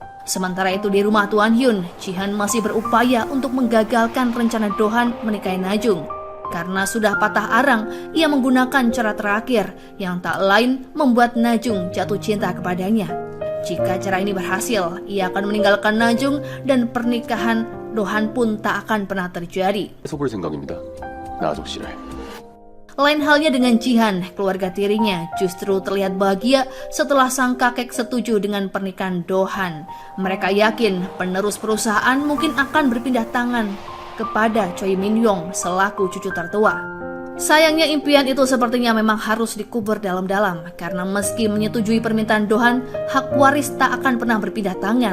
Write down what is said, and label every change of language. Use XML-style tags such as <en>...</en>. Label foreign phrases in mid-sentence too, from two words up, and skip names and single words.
<id>Sementara itu di rumah Tuan Hyun, Jihan masih berupaya untuk menggagalkan rencana Do-han menikahi Najung. Karena sudah patah arang, ia menggunakan cara terakhir yang tak lain membuat Najung jatuh cinta kepadanya. Jika cara ini berhasil, ia akan meninggalkan Najung dan pernikahan Do-han pun tak akan pernah terjadi.</id> <ko>뺏어 볼 생각입니다. 나아정 씨를.</ko> <id>Lain halnya dengan Jihan, keluarga tirinya justru terlihat bahagia setelah sang kakek setuju dengan pernikahan Do-han. Mereka yakin penerus perusahaan mungkin akan berpindah tangan kepada Choi Min-yong selaku cucu tertua. Sayangnya impian itu sepertinya memang harus dikubur dalam-dalam karena meski menyetujui permintaan Do-han, hak waris tak akan pernah berpindah tangan.</id>